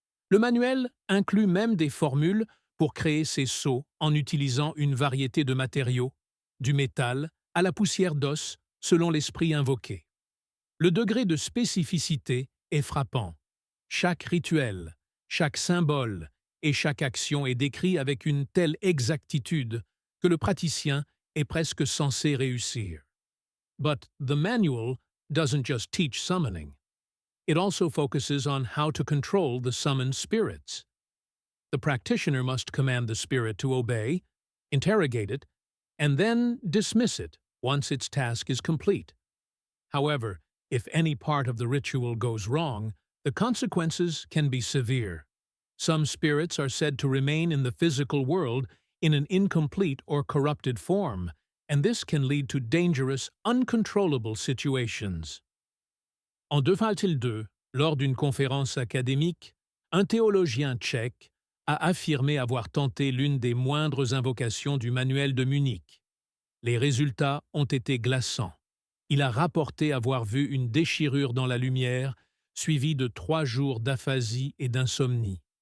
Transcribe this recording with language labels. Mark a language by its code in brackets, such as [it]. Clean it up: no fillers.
[fr] Le manuel inclut même des formules pour créer ces sceaux en utilisant une variété de matériaux, du métal à la poussière d'os selon l'esprit invoqué. Le degré de spécificité est frappant. Chaque rituel, chaque symbole et chaque action est décrit avec une telle exactitude que le praticien est presque censé réussir. [en] But the manual doesn't just teach summoning. It also focuses on how to control the summoned spirits. The practitioner must command the spirit to obey, interrogate it, and then dismiss it once its task is complete. However, if any part of the ritual goes wrong, the consequences can be severe. Some spirits are said to remain in the physical world in an incomplete or corrupted form, and this can lead to dangerous, uncontrollable situations. [fr] En 2002, lors d'une conférence académique, un théologien tchèque a affirmé avoir tenté l'une des moindres invocations du manuel de Munich. Les résultats ont été glaçants. Il a rapporté avoir vu une déchirure dans la lumière, suivie de 3 jours d'aphasie et d'insomnie.